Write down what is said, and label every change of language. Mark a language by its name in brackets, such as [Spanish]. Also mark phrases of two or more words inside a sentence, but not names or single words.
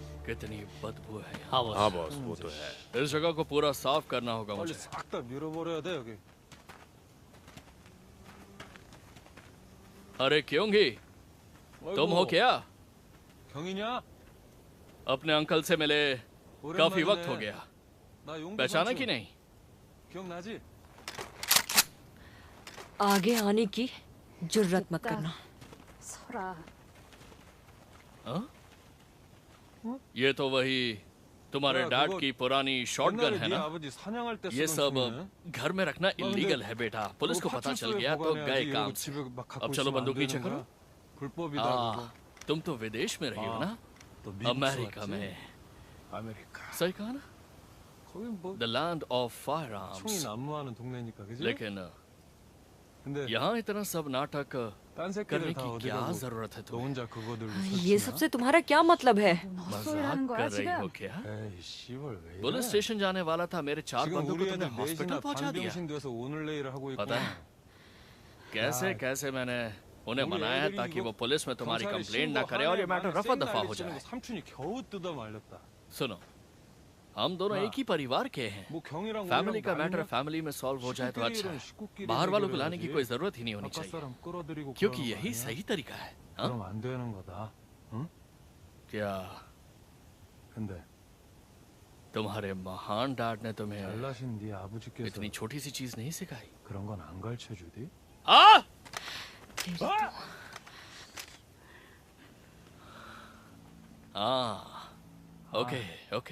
[Hindi] कितनी बदबू है यहाँ। हाँ बॉस। हाँ बॉस, वो तो है। इस जगह को पूरा साफ करना होगा [Korean] 빨리 [Hindi] मुझे। [Korean] 싹 다 밀어버려야 돼 여기. [Hindi] अरे क्योंगी तुम हो क्या? [Korean] 경이냐? [Hindi] अपने अंकल से मिले काफी वक्त हो गया, [Korean] 나 용도 [Hindi] पहचाना [Korean] 삼촌. [Hindi] कि नहीं? [Korean] 기억나지? [Hindi] आगे आने की जुर्रत मत करना। [Korean] 설아. [Hindi] हाँ? ये तो वही तुम्हारे [Korean] 야, [Hindi] डैड [Korean] 그거 [Hindi] की पुरानी शॉटगन [Korean] 옛날에 [Hindi] है [Korean] 네 [Hindi] ना? [Korean] 아버지 사냥할 때 [Hindi] ये [Korean] 쓰던 [Hindi] सब [Korean] 총이네. [Hindi] घर में रखना इलीगल है बेटा। पुलिस को [Korean] 그거 [Hindi] पता चल [Korean] 파출소에 [Hindi] गया तो [Korean] 보관해야지. [Hindi] गए [Korean] 이러고 [Hindi] काम से। [Korean] 집에 막 갖고 [Hindi] अब चलो [Korean] 있으면 안 [Hindi] बंदूक नीचे [Korean] 되는 [Hindi] करो। [Korean] 거야. 불법이다 그거. [Hindi] तुम तो विदेश में रही हो ना? [Korean] 또 미국에서 [Hindi] अमेरिका [Korean] 왔지? [Hindi] में। [Korean] 아메리카. [Hindi] सही कहा ना? [Korean] 거긴 뭐 [English] The land of [Korean] 총이 [English] firearms। [Korean] 난무하는 동네니까 그지? [Hindi] लेकिन [Korean] 근데 [Hindi] यहाँ इतना सब नाटक [Korean] 딴 [Hindi] करने [Korean] 새끼들 다 [Hindi] की क्या [Korean] 어디가고 [Hindi] जरूरत है [Korean] 너 [Hindi] तुम्हें? [Korean] 혼자 그거 들고 [Hindi] ये सबसे तुम्हारा क्या मतलब है? मजाक कर रही हो क्या? [Korean] 에이 씨발 왜 이래? [English] police station [Hindi] जाने वाला था, मेरे 4 [Korean] 지금 [Hindi] बंदूक [Korean] 우리 [Hindi] को [Korean] 애들 [Hindi] तुमने हॉस्पिटल [Korean] 넷이나 [Hindi] पहुंचा दिया। [Korean] 반병신 돼서 오늘 내일 하고 있고 [Hindi] पता है कैसे कैसे मैंने उन्हें मनाया है ताकि वो पुलिस में तुम्हारी कंप्लेंट ना करे और ये मैटर रफा दफा हो जाए। [Korean] 삼촌이 겨우 뜯어 말렸다. [Hindi] सुनो, हम दोनों एक ही परिवार के हैं। [Korean] 뭐 경이랑 [Hindi] फैमिली का [Korean] 우리랑 [Hindi] मैटर [Korean] 나누냐? [Hindi] फैमिली में सॉल्व हो जाए तो अच्छा [Korean] 식구끼리는 [Hindi] है। [Korean] 식구끼리 [Hindi] बाहर वालों को लाने की [Korean] 해결해야지. [Hindi] कोई जरूरत ही नहीं होनी [Korean] 바깥 [Hindi] चाहिए, [Korean] 사람 끌어들이고 [Hindi] क्योंकि [Korean] 그러는 거 [Hindi] यही [Korean] 아니야? [Hindi] सही तरीका है। हाँ? [Korean] 그럼 안 되는 거다. 응? [Hindi] क्या [Korean] 근데 [Hindi] तुम्हारे महान डैड ने तुम्हें [Korean] 잘나신 네 아버지께서 [Hindi] इतनी छोटी सी चीज नहीं सिखाई? [Korean] 그런 건 안 가르쳐 주디? [Hindi] आ! हाँ, [English] okay okay.